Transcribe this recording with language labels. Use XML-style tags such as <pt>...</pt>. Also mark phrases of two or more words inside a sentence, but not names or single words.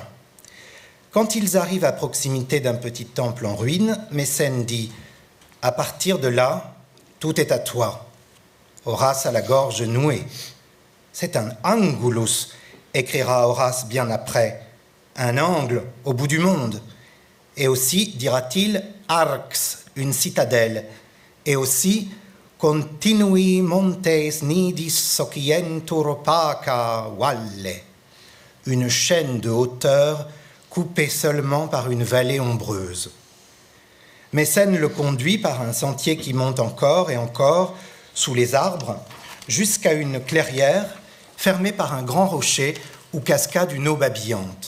<fr>Quand ils arrivent à proximité d'un petit temple en ruine, Mécène dit « À partir de là, tout est à toi. » Horace a la gorge nouée. « C'est un angulus », écrira Horace bien après, « un angle au bout du monde. » Et aussi, dira-t-il, « arx », une citadelle. Et aussi,</fr> <la>« continui montes nidis socientur opaca valle »,</la> <fr>une chaîne de hauteur coupée seulement par une vallée ombreuse. Mécène le conduit par un sentier qui monte encore et encore sous les arbres jusqu'à une clairière fermée par un grand rocher où cascade une eau babillante.</fr>